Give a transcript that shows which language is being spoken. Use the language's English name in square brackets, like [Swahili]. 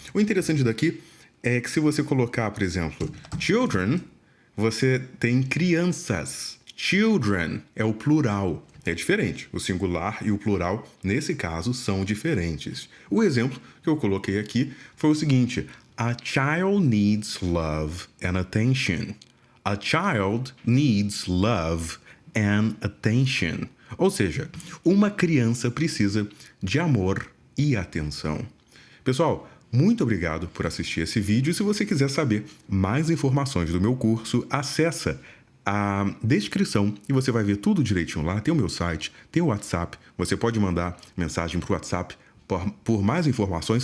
[Portuguese] O interessante daqui é que se você colocar, por exemplo, children, você tem crianças. Children é o plural. É diferente. O singular e o plural, nesse caso, são diferentes. O exemplo que eu coloquei aqui foi o seguinte: [English] A child needs love and attention. A child needs love and attention. [Portuguese] Ou seja, uma criança precisa de amor e atenção. Pessoal, muito obrigado por assistir esse vídeo. Se você quiser saber mais informações do meu curso, acessa a descrição e você vai ver tudo direitinho lá. Tem o meu site, tem o WhatsApp. Você pode mandar mensagem para o WhatsApp por mais informações.